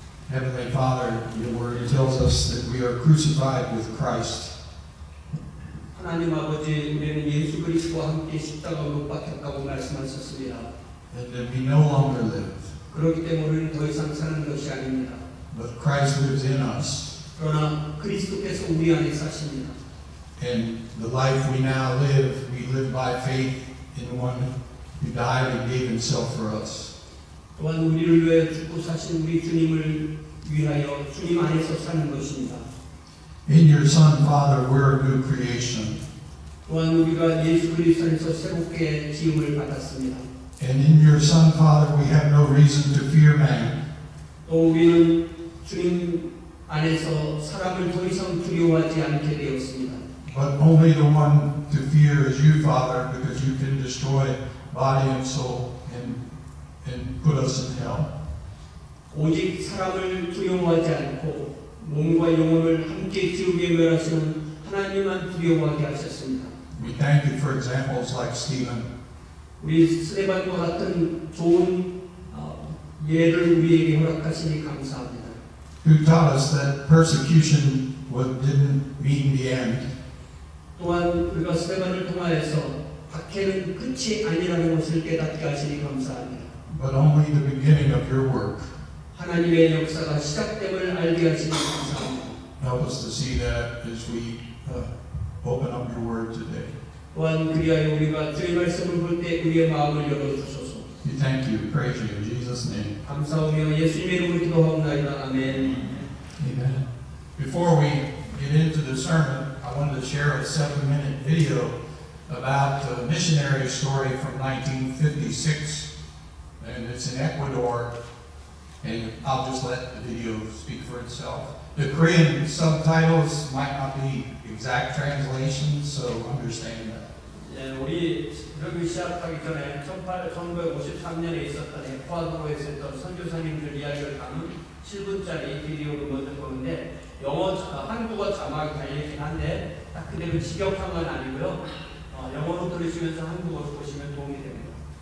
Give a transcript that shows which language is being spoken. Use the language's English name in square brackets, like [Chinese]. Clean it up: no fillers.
[English] Heavenly Father, your word tells us that we are crucified with Christ. [Korean] 하나님 아버지, 우리는 예수 그리스도와 함께 십자가로 못 박혔다고 말씀하셨습니다. [English] And that we no longer live, [Korean] 그렇기 때문에 우리는 더 이상 사는 것이 아닙니다. [English] but Christ lives in us. [Korean] 그러나 그리스도께서 우리 안에 사십니다. [English] And the life we now live, we live by faith in the one who died and gave himself for us. [Korean] 또한 우리를 위해 죽고 사신 우리 주님을 위하여 주님 안에서 사는 것입니다. [English] In your Son, Father, we're a new creation. [Korean] 또한 우리가 예수 그리스도 안에서 새롭게 지음을 받았습니다. [English] And in your Son, Father, we have no reason to fear man. [Korean] 또 우리는 주님 안에서 사람을 더 이상 두려워하지 않게 되었습니다. [English] But only the one to fear is you, Father, because you can destroy body and soul and put us in hell. [Korean] 오직 사람을 두려워하지 않고 몸과 영혼을 함께 지옥에 멸하시는 하나님만 두려워하게 하셨습니다. [English] We thank you for examples like Stephen. [Korean] 우리 스데반과 같은 좋은 예를 우리에게 허락하시니 감사합니다. [English] Who taught us that persecution didn't mean the end. [Korean] 또한 우리가 스데반을 통하여서 박해는 끝이 아니라는 것을 깨닫게 하시니 감사합니다. [English] But only the beginning of your work. [Korean] 하나님의 역사가 시작됨을 알게 하시니 감사합니다. [English] Help us to see that as we open up your word today. [Korean] 또한 그리하여 우리가 주의 말씀을 볼 때 우리의 마음을 열어주소서. [English] We thank you, praise you in Jesus' name. [Korean] 감사하며 예수님의 이름으로 기도하옵나이다. 아멘. [English] Amen. Before we get into the sermon, I wanted to share a 7-minute video about a missionary story from 1956, and it's in Ecuador, and I'll just let the video speak for itself. The Korean subtitles might not be exact translations, so understand that. [Korean] 예, 우리 여기 시작하기 전에 1953년에 있었던 에콰도르에서 했던 선교사님들 이야기를 담은 7분짜리 비디오를 먼저 보는데 한국어 자막이 달려있긴 한데 딱 그대로 직역한 건 아니고요. 영어로 들으시면서 한국어로 보시면 도움이 됩니다.